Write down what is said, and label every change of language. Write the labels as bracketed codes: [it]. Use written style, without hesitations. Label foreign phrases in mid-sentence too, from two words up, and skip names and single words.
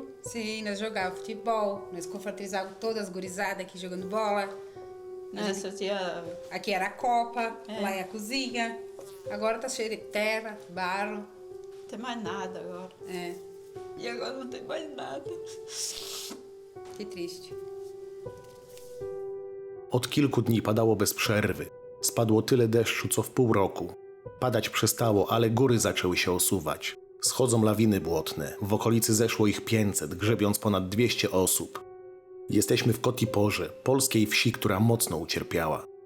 [pt] Sim, nós jogávamos futebol, nós confraternizávamos todas as gurizadas aqui jogando bola. Nessa tinha... Aqui era a copa, lá é a cozinha. Agora tá cheio de terra, barro. Não tem mais nada agora. É, E agora não tem mais nada. que triste. [pl] Od kilku dni padało bez przerwy. Spadło tyle deszczu, co w pół roku. Padać przestało, ale góry zaczęły się osuwać. Schodzą lawiny błotne. W okolicy zeszło ich 500, grzebiąc ponad 200 osób. Jesteśmy w Kotiporze, polskiej wsi, która mocno ucierpiała.